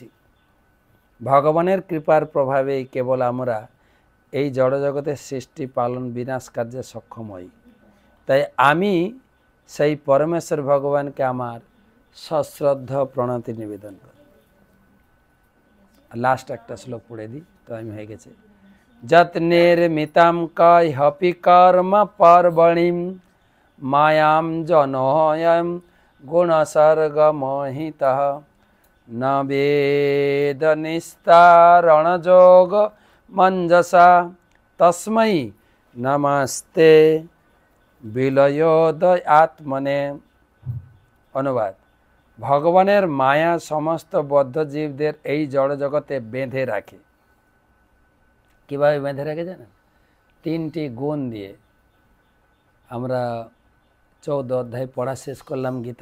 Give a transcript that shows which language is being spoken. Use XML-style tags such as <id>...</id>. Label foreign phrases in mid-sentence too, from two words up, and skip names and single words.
<bn>ভগবানের কৃপার প্রভাবেই কেবল আমরা এই জড়জগতের সৃষ্টি পালন বিনাশ কার্যে সক্ষম হই। তাই আমি সেই পরমেশ্বর ভগবানকে আমার সশ্রদ্ধ প্রণতি নিবেদন করি। লাস্ট একটা শ্লোক পড়ে দিই, তো আমি হয়ে গেছে।</bn> <sa>যত্নের মিতাম কায় হপি কর্ম পার্বণীম মায়াম জনয়ম গুণসর্গমোহিতঃ ন বেদ নিস্তারণ যোগ মঞ্জসা তস্मै নমস্তে বিলয়োদয় আত্মনে।</sa> <bn>অনুবাদ: ভগবানের মায়া সমস্ত বদ্ধ জীবদের এই জড় জগতে বেঁধে রাখে। কিভাবে বেঁধে রাখে জানেন? 3টি গুণ দিয়ে। আমরা 14 অধ্যায় পড়া শেষ করলাম গীতা।</bn>